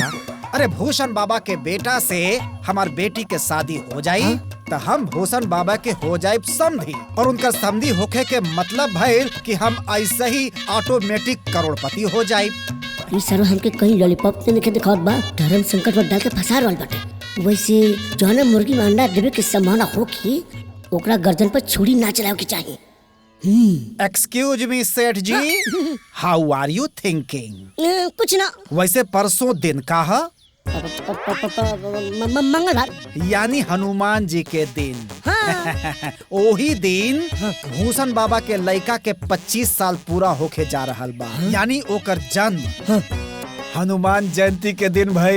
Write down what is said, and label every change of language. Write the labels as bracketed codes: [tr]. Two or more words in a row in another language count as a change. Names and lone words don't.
[bho] अरे भूषण बाबा के बेटा से हमार बेटी के शादी हो जाई तो हम भूषण बाबा के हो जाए समधी, और उनका समधी होके के मतलब भइल कि हम ऐसे ही ऑटोमेटिक करोड़पति हो जाए। ये सर हमके कहीं लॉलीपॉप से निके दिखावत बा, धर्म संकट में डाल के फंसा रहल बाटे। वैसे जौन मुर्गी में अंडा देवे के संभावना होगी ओकरा गर्दन पर छुरी ना चलावे के चाहिए। [en] excuse me [bho] सेठ जी, [en] How are you thinking? [bho] कुछ ना। वैसे परसों दिन का है? मंगलवार यानी हनुमान जी के दिन। ओही दिन भूषण बाबा के लड़का के 25 साल पूरा होके जा रहल बा। यानी ओकर जन्म हनुमान जयंती के दिन भइल।